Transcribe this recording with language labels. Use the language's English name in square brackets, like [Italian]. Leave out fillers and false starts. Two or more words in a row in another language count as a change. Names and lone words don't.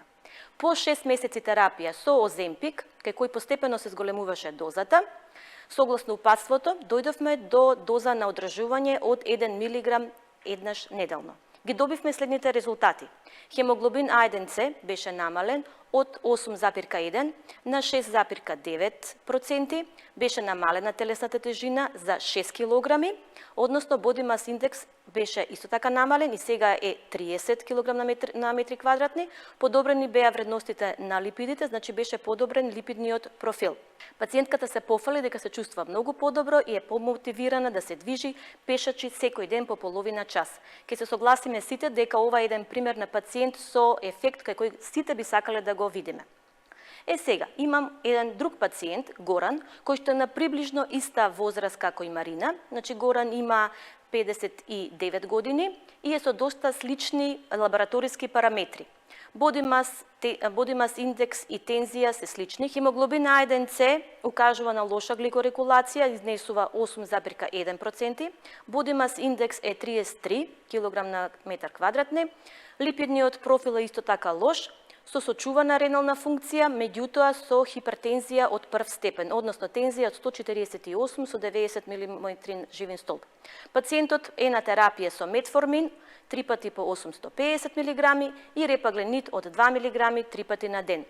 [Macedonian] По 6 месеци терапија со Оземпик, кај кој постепено се зголемуваше дозата, согласно упатството, дојдовме до доза на одржување од 1 мг еднаш неделно. Ги добивме следните резултати. Хемоглобин A1C беше намален од 8,1 на 6,9%, беше намалена телесната тежина за 6 кг, односно [English] body mass index [Macedonian] беше исто така намален и сега е 30 кг на метри квадратни. Подобрени беа вредностите на липидите, значи беше подобрен липидниот профил. Пациентката се пофали дека се чувствува многу подобро и е помотивирана да се движи пешачи секој ден по половина час. Ке се согласиме сите дека ова е еден пример на пациент со ефект кај кој сите би сакале да го видиме. Сега, имам еден друг пациент, Горан, кој што е на приближно иста возраст како и Марина. Значи, Горан има 59 години и е со доста слични лабораториски параметри. [English] Body mass index [Macedonian] и тензија се слични. Хемоглобин A1C укажува на лоша гликорегулација, изнесува 8,1%. [English] Body mass index [Macedonian] е 33 кг на метар квадратни. Липидниот профил е исто така лош, со сочувана ренална функција, меѓутоа со хипертензија од прв степен, односно тензија од 148 со 90 мм живин столб. Пациентот е на терапија со метформин 3 пати по 850 мг и репагленид од 2 мг 3 пати на ден.